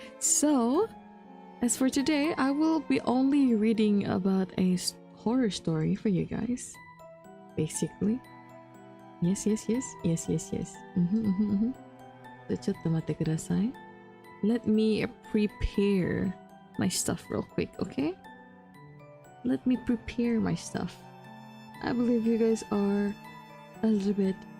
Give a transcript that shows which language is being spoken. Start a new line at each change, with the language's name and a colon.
English: So, as for today, I will be only reading about a horror story for you guys. Basically. Yes.
Japanese: So, ちょっと待ってください.
English: Let me prepare my stuff real quick, okay? Let me prepare my stuff. I believe you guys are a little bit...